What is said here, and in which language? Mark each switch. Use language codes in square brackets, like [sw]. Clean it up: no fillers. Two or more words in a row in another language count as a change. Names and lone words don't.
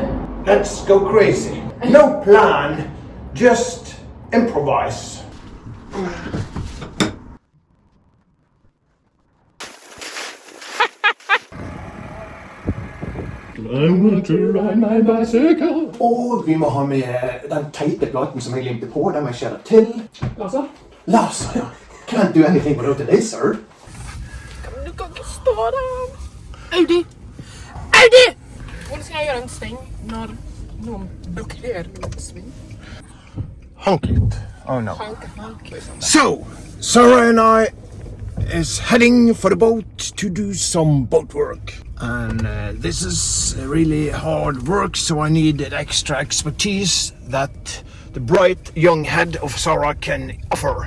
[en] Let's go crazy. No plan, just improvise. I want to ride my bicycle. [no] Og vi må ha med den teite platen som jeg limte på, den må jeg skjære til. Laser? Laser, ja. [en] Can't do anything without a laser. [no] Du kan ikke stå der. Audi! Audi! Hvordan skal jeg gjøre en sving når noen blokkerer min sving? [en] Honk it. Oh no. Hank. So, Sara and I is heading for the boat to do some boat work. And this is really hard work, so I need extra expertise that the bright young head of Sara can offer.